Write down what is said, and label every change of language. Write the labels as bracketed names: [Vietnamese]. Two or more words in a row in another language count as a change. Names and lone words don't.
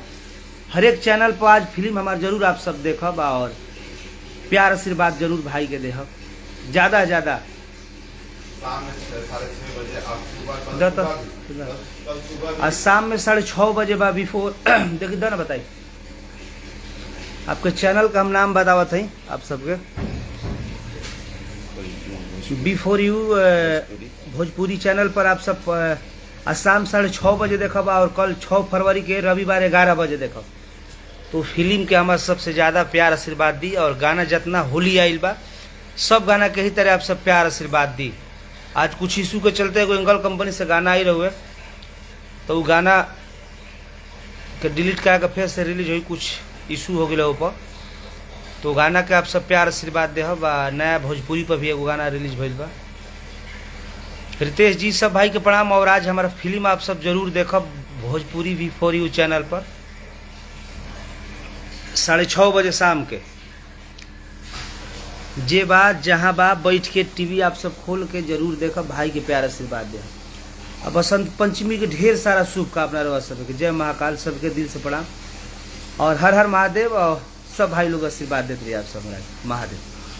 [Bhojpuri] हर एक चैनल पर आज फिल्म हमार जरूर आप सब देखब और प्यार आशीर्वाद जरूर भाई के देहब ज़्यादा ज़्यादा। आज शाम में 6:30 बजे बा बिफोर देखिए ना बताइए आपके चैनल का हम नाम बतावत है आप सबके। बिफोर यू भोजपुरी चैनल पर आप सब आज शाम 6:30 बजे देखब और कल 6 फरवरी के रविवार 11 बजे देखब। तो फिल्म के हमारे सबसे ज़्यादा प्यार आशीर्वाद दी और गाना जितना होली आइल बा सब गाना के ही तरह आप सब प्यार आशीर्वाद दी। आज कुछ इशू के चलते कोई एंगल कंपनी से गाना आई रहुए तो वो गाना के डिलीट करा के फिर से रिलीज हुई, कुछ इशू हो गया ऊपर। तो गाना के आप सब प्यार आशीर्वाद दे। नया भोजपुरी पर भी एगो गाना रिलीज भइल बा। रितेश जी सब भाई के प्रणाम। और आज हमारा फिल्म आप सब जरूर देखब भोजपुरी बिफोर यू चैनल पर 6:30 बजे शाम के। जे बात जहाँ बा बैठ के टीवी आप सब खोल के जरूर देखब, भाई के प्यार आशीर्वाद दे। अब बसंत पंचमी के ढेर सारा शुभकामना रहा सबके। जय महाकाल, सबके दिल से प्रणाम और हर हर महादेव और सब भाई लोग आशीर्वाद देते रहिए आप सब महादेव।